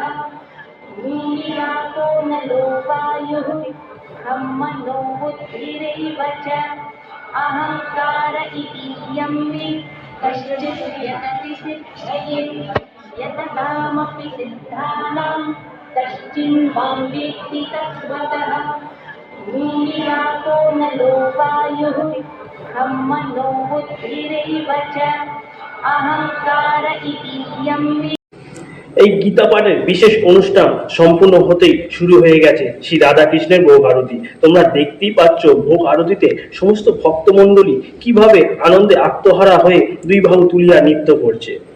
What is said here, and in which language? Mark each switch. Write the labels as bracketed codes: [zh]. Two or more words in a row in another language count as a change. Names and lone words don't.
[sa] भूमिरापो नलो वायुः खं मनो बुद्धिरेव च अहङ्कार इति यं मे कश्चित् यतति सिद्धये यततामपि सिद्धानां कश्चिन्मां वेत्ति तत्त्वतः भूमिरापो नलो वायुः खं मनो बुद्धिरेव च अहङ्कार इति यं मे। [bn] এই গীতা পাঠের বিশেষ অনুষ্ঠান সম্পূর্ণ হতেই শুরু হয়ে গেছে শ্রী রাধাকৃষ্ণের ভোগ আরতি। তোমরা দেখতেই পাচ্ছ ভোগ আরতিতে সমস্ত ভক্তমণ্ডলী কিভাবে আনন্দে আত্মহারা হয়ে দুই বাহু তুলিয়া নৃত্য করছে।